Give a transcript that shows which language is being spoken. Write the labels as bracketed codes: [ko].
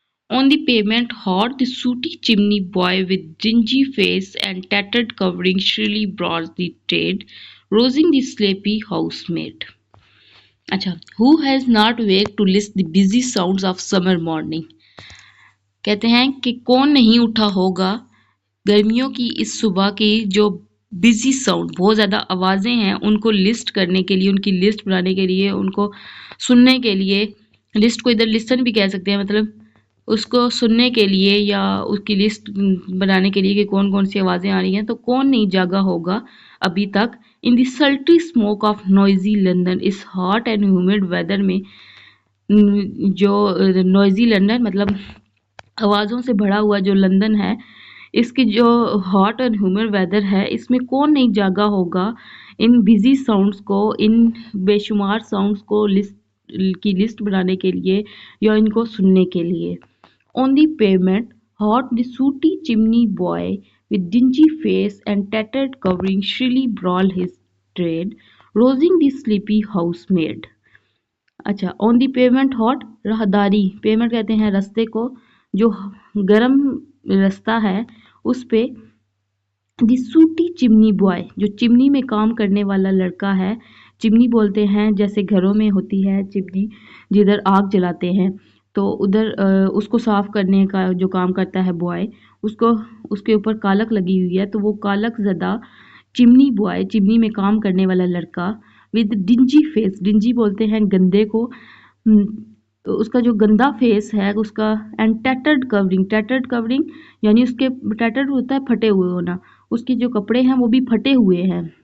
[en] On the pavement hot the sooty chimney boy with dingy face and tattered covering shrilly brought the trade, rousing the sleepy housemaid. اچھا who has not waked to list the busy sounds of summer morning. [ur] کہتے ہیں کہ کون نہیں اٹھا ہوگا گرمیوں کی اس صبح کی جو بزی ساؤنڈ بہت زیادہ آوازیں ہیں ان کو لسٹ کرنے کے لیے ان کی لسٹ بنانے کے لیے ان کو سننے کے لیے. لسٹ کو ادھر لسن بھی کہہ سکتے ہیں مطلب اس کو سننے کے لیے یا اس کی لسٹ بنانے کے لیے کہ کون کون سی آوازیں آ رہی ہیں. تو کون نہیں جاگا ہوگا ابھی تک [en] In the sultry smoke of noisy London اس hot and humid weather میں. [ur] جو نوائزی لندن مطلب آوازوں سے بھرا ہوا جو لندن ہے اس کی جو ہاٹ اینڈ ہیومڈ ویدر ہے اس میں کون نہیں جاگا ہوگا ان بزی ساؤنڈس کو ان بے شمار ساؤنڈس کو کی لسٹ بنانے کے لیے یا ان کو سننے کے لیے. [en] On the pavement, hot the sooty chimney boy with dingy face and tattered covering shrilly brawled his trade, rousing the sleepy housemaid. [ur] اچھا [en] on the pavement hot [ur] راہداری پیمنٹ کہتے ہیں رستے کو جو گرم رستہ ہے اس پہ [en] the sooty chimney boy [ur] جو چمنی میں کام کرنے والا لڑکا ہے. چمنی بولتے ہیں جیسے گھروں میں ہوتی ہے چمنی جدھر آگ جلاتے ہیں تو ادھر اس کو صاف کرنے کا جو کام کرتا ہے بوائے اس کے اوپر کالک لگی ہوئی ہے تو وہ کالک زدہ چمنی بوائے چمنی میں کام کرنے والا لڑکا ود ڈنجی فیس ڈنجی بولتے ہیں گندے کو تو اس کا جو گندا فیس ہے اس کا اینڈ ٹیٹرڈ کورنگ یعنی اس کے ٹیٹرڈ ہوتا ہے پھٹے ہوئے ہونا اس کے جو کپڑے ہیں وہ بھی پھٹے ہوئے ہیں.